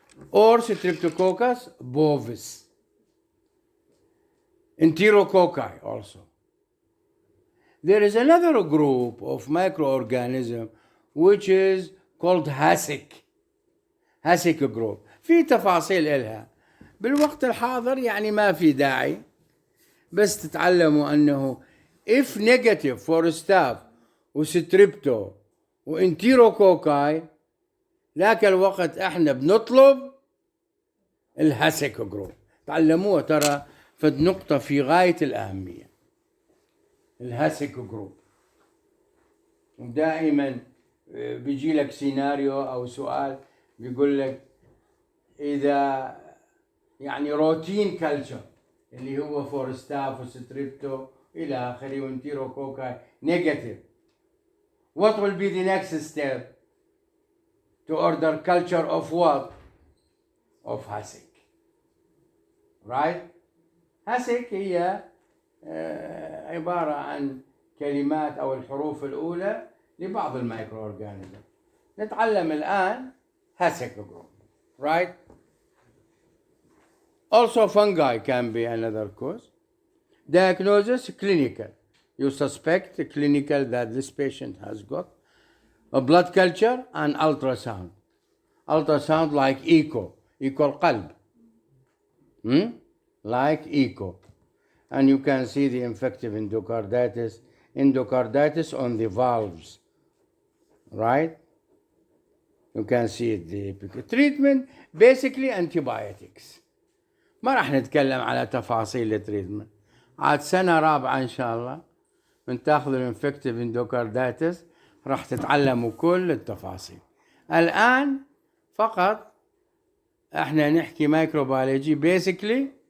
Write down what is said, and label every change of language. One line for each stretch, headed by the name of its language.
English: Or Streptococcus bovis. Enterococci also. There is another group of microorganisms which is called HASIC group.
Arabic: في تفاصيل إلها بالوقت الحاضر يعني ما في داعي، بس تتعلموا أنه
English: if negative for staph
Arabic: وستريبتو وانتيروكوكاي، ذاك الوقت احنا بنطلب الهاسيك جروب. تعلموها ترى فد نقطة في غاية الأهمية. الهاسيك جروب دائما بيجي لك سيناريو أو سؤال بيقول لك إذا يعني روتين كلتشر اللي هو فور ستاف وستريبتو إلى آخره وانتيروكوكاي نيجاتيف.
English: What will be the next step to order culture of what? Of HASIC. Right?
Arabic: HASIC هي عبارة عن كلمات أو الحروف الأولى لبعض المايكرو أورجانيزم. نتعلم الآن
English: HASIC group. Right? Also fungi can be another cause. Diagnosis clinical. You suspect clinical that this patient has got a blood culture and ultrasound. Ultrasound like echo
Arabic: القلب.
English: Like echo. And you can see the infective endocarditis on the valves. Right? You can see the treatment, basically antibiotics.
Arabic: ما راح نتكلم على تفاصيل التريتمنت. عاد سنة رابعة إن شاء الله من تاخذوا الانفكتيف اندوكاردايتس راح تتعلموا كل التفاصيل. الآن فقط احنا نحكي مايكروبيولوجي basically